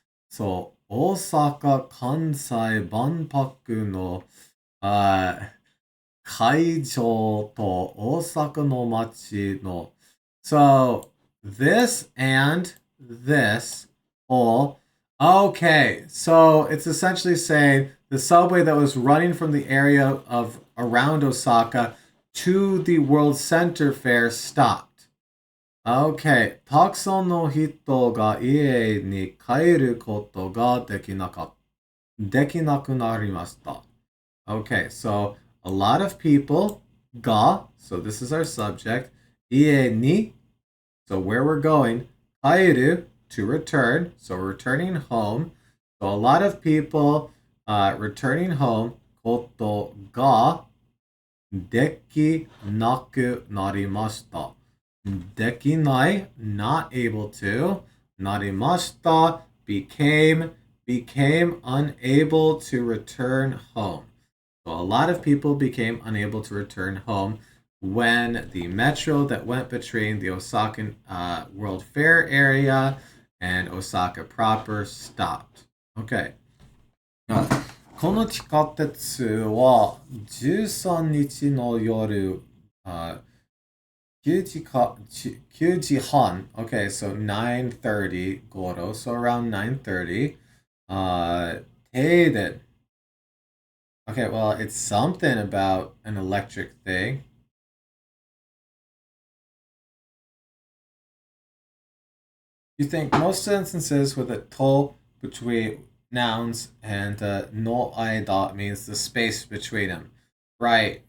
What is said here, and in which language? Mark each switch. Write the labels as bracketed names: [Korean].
[English] So Osaka Kansai [Japanese] Banpaku no 会場と大阪の街の [English] So this and this all okay. So it's essentially saying the subway that was running from the area of around Osaka to the World Center Fair stopped. Okay. [Japanese] たくさんの人が家に帰ることができなくなりました。 [English] Okay, so a lot of people, ga, so this is our subject, ie ni, so where we're going, kairu, to return, so we're returning home. So a lot of people returning home, koto ga, [Japanese] Dekinaku narimashita. [English] Dekinai, not able to. Narimashita, became unable to return home. So a lot of people became unable to return home when the metro that went between the Osaka World Fair area and Osaka proper stopped. Okay. [Japanese] この地下鉄は13日の夜、9時か9時半 [English] Okay, so 9:30 Goro, so around 9:30. [Japanese] Teiden. [English] Okay, well, it's something about an electric thing. You think most instances with a to between nouns and no aida means the space between them, right?